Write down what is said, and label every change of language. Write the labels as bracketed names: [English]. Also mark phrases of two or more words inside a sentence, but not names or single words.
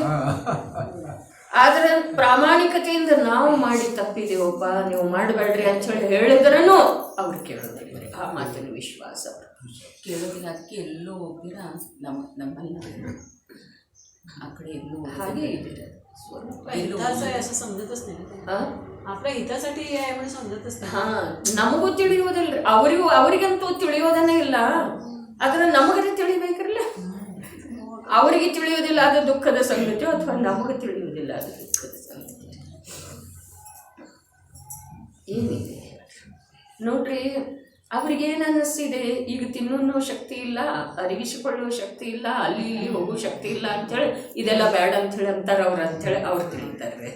[Kannada] ಆದ್ರೆ ಪ್ರಾಮಾಣಿಕತೆಯಿಂದ ನಾವು ಮಾಡಿ ತಪ್ಪಿದೇವಪ್ಪ, ನೀವು ಮಾಡಬೇಡ್ರಿ ಅಂತ ಹೇಳಿ ಹೇಳಿದ್ರೂ ಅವ್ರು ಕೇಳೋದಿಲ್ಲ. ಆ ಮಾತಿನ ವಿಶ್ವಾಸ ಕೇಳೋದಿಲ್ಲ. ಅದಕ್ಕೆ ಎಲ್ಲೋ ಹೋಗ್ತೀರಾ ನಮ್ಮಲ್ಲ ಆ ಕಡೆ ಹಾಗೆ ಇದೆ [Marathi] असं समजतच नाही. आपल्या हितासाठी आहे म्हणून समजतच नाही. [Kannada] ಹಾ, ನಮಗೂ ತಿಳಿಯೋದಿಲ್ಲ, ಅವರಿಗಂತೂ ತಿಳಿಯೋದನ್ನೇ ಇಲ್ಲ. ಆದ್ರೆ ನಮಗರೆ ತಿಳಿಬೇಕಿರಲ್ಲ. ಅವರಿಗೆ ತಿಳಿಯೋದಿಲ್ಲ ಅದು ದುಃಖದ ಸಂಗತಿ, ಅಥವಾ ನಮಗೆ ತಿಳಿಯೋದಿಲ್ಲ ಅದು ದುಃಖದ ಸಂಗತಿ. ಏನಿದೆ ನೋಡ್ರಿ, ಅವ್ರಿಗೇನು ಅನ್ನಿಸ್ತಿದೆ, ಈಗ ತಿನ್ನೋ ಶಕ್ತಿ ಇಲ್ಲ, ಅರಿಗಿಸಿಕೊಳ್ಳುವ ಶಕ್ತಿ ಇಲ್ಲ, ಅಲ್ಲಿ ಇಲ್ಲಿ ಹೋಗೋ ಶಕ್ತಿ ಇಲ್ಲ ಅಂಥೇಳಿ ಇದೆಲ್ಲ ಬೇಡ ಅಂಥೇಳಿ ಅಂತಾರೆ ಅವ್ರು, ಅಂಥೇಳಿ ಅವ್ರು ತಿಳಿತಾರೆ.